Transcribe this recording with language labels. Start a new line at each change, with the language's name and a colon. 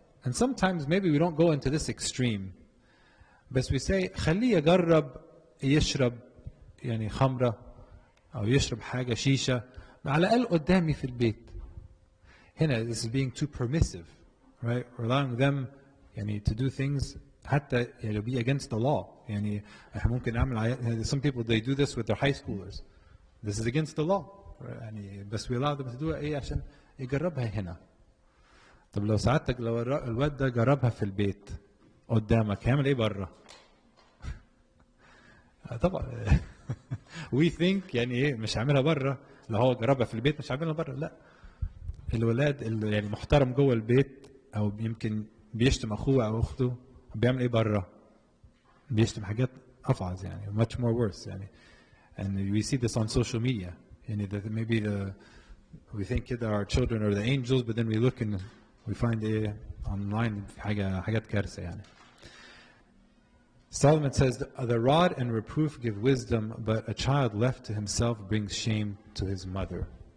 English: And sometimes maybe we don't go into this extreme.
Arabic: بس
English: we say
Arabic: خليه يجرب يشرب يعني خمرة أو يشرب حاجة شيشة على الأقل قدامي في البيت.
English: هنا this is being too permissive, right? Allowing them يعني to do things
Arabic: حتى يعني
English: be against the law.
Arabic: يعني احنا ممكن نعمل
English: some people they do this with their high schoolers. This is against the law. يعني بس we allow them to do it
Arabic: عشان يجربها هنا. طب لو سعادتك لو الواد ده جربها في البيت قدامك هيعمل ايه بره؟ طبعا
English: we think
Arabic: يعني ايه مش هعملها بره، لو هو جربها في البيت مش هعملها بره. لا، الولاد اللي يعني محترم جوه البيت او يمكن بيشتم اخوه او اخته بيعمل ايه بره؟ بيشتم حاجات افعظ يعني
English: much more worse
Arabic: يعني.
English: and we see this on social media يعني that maybe we think that our children are the angels but then we look and we find online
Arabic: حاجات كارثة يعني.
English: Solomon says, the rod and reproof give wisdom, but a child left to himself brings shame to his mother.